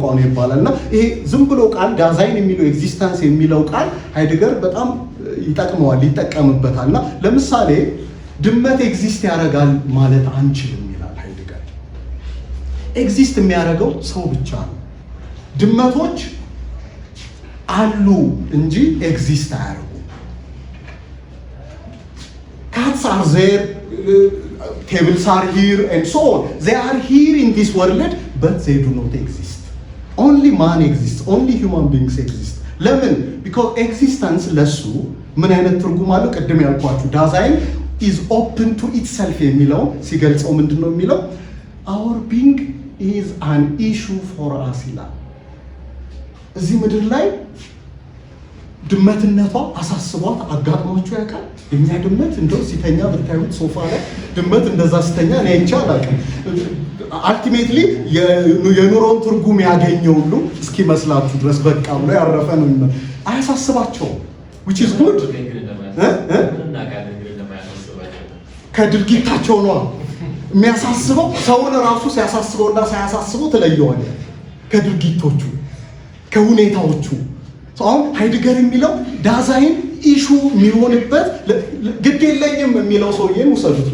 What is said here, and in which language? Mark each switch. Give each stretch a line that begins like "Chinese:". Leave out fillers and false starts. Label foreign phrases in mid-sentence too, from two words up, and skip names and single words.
Amharic: ነው ይባላል። እና ይሄ ዝም ብሎ ቃል ዳዛይን የሚለው ኤግዚስተንስ የሚለው ቃል ሃይድገር በጣም ይጠቅመዋል፣ ይጠቀምበታል። እና ለምሳሌ ድመት ኤግዚስት ያደርጋል ማለት አንችልም ይላል ሃይድገር። ኤግዚስት የሚያደርገው ሰው ብቻ ነው። ድመቶች አሉ እንጂ ኤግዚስት አያደርጉም።
English: cats are there tables are here and so on. They are here in this world, but they do not exist. Only man exists. Only human beings exist.
Amharic: ለምን?
English: Because existence
Amharic: ለሱ ምን አይነት ትርጉም አለው? ቅድም ያልኳችሁ ዳዛይን
English: is open to itself
Amharic: የሚለው ሲገልጸው ምንድነው የሚለው?
English: Our being is an issue for us
Amharic: ይላል። እዚህ ምድር ላይ ድመትነቷ አሳስቧት አጋጥሟችሁ ያውቃል? እኛ ድመት እንደው ሲተኛ ብታዩት ሶፋ ላይ ድመት እንደዛ ሲተኛ እኔ አይቼ አላውቅም። አልቲሜትሊ የኑሮን ትርጉም ያገኘው ሁሉ እስኪመስላችሁ ድረስ በቃ ብሎ ያረፈ ነው። አያሳስባቸውም
English: which is good
Amharic: ከድርጊታቸው ነው የሚያሳስበው። ሰውን ራሱ ሲያሳስበውና ሳያሳስበው ትለየዋለህ ከድርጊቶቹ ከሁኔታዎቹ። አሁን ሃይድገር የሚለው ዳዛይን ኢሹ የሚሆንበት ግድ የለኝም የሚለው ሰውዬን ውሰዱት።